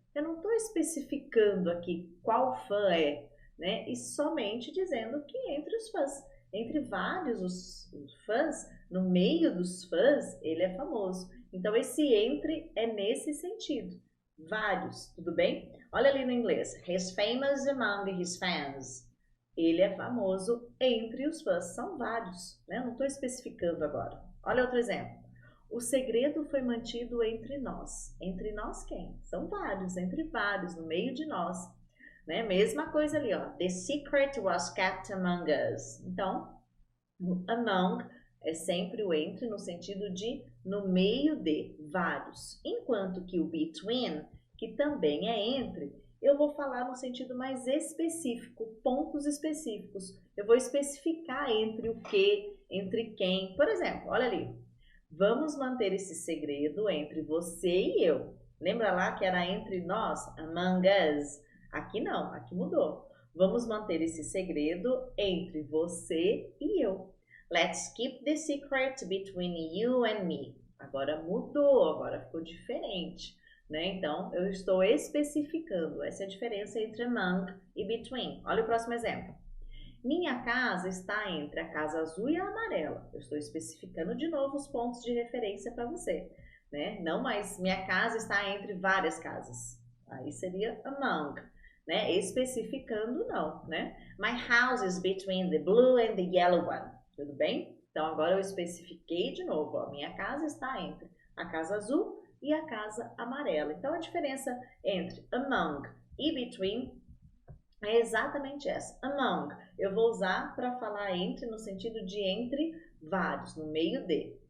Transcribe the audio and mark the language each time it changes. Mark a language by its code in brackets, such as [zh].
[pt] Eu não estou especificando aqui qual fã é, né? E somente dizendo que entre os fãs, entre vários os fãs, no meio dos fãs, ele é famoso. Então, esse entre é nesse sentido. Vários, tudo bem? Olha ali no inglês. [en] He's famous among his fans. [pt] Ele é famoso entre os fãs. São vários, né? Não estou especificando agora. Olha outro exemplo. O segredo foi mantido entre nós. Entre nós quem? São vários, entre vários, no meio de nós. Né? Mesma coisa ali, ó. [en] The secret was kept among us. [pt] Então, o among é sempre o entre no sentido de no meio de vários. Enquanto que o between, que também é entre, eu vou falar no sentido mais específico, pontos específicos. Eu vou especificar entre o que, entre quem. Por exemplo, olha ali. Vamos manter esse segredo entre você e eu. Lembra lá que era entre nós? [en] Among us. [pt] Aqui não, aqui mudou. Vamos manter esse segredo entre você e eu. [en] Let's keep the secret between you and me. [pt] Agora mudou, agora ficou diferente, né? Então, eu estou especificando. Essa é a diferença entre among e between. Olha o próximo exemplo. Minha casa está entre a casa azul e a amarela. Eu estou especificando de novo os pontos de referência para você, né? Não mais minha casa está entre várias casas. Aí seria among, né? Especificando não, né? [en] My house is between the blue and the yellow one. [pt] Tudo bem? Então agora eu especifiquei de novo, ó. Minha casa está entre a casa azul e a casa amarela. Então a diferença entre among e between é exatamente essa. Among, eu vou usar para falar entre no sentido de entre vários, no meio de.